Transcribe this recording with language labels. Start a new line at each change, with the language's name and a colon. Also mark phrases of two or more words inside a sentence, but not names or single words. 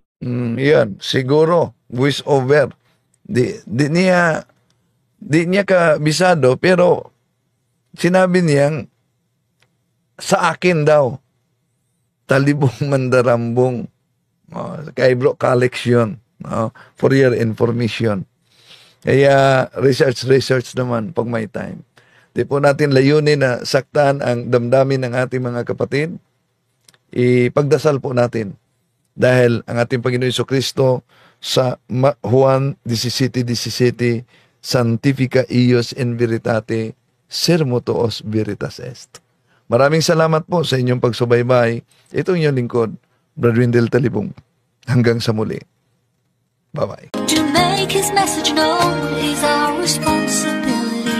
Filipino: Yan, siguro
English: voice over.
Filipino: Di niya kabisado, pero sinabi niyang sa akin daw Talibong Mandarambong. Kay Bro Calix yun.
English: For your information.
Filipino: Kaya research naman pag may time. Di po natin layunin na saktan ang damdamin ng ating mga kapatid. Ipagdasal po natin. Dahil ang ating Panginoon Jesucristo sa Juan 17:17,
Latin: Sanctifica ios in veritate, sermo tuos veritas est.
Filipino: Maraming salamat po sa inyong pagsubaybay. Ito inyong lingkod, Brad Wendell Talibong. Hanggang sa muli. Bye-bye.
English: To make his message known is our responsibility.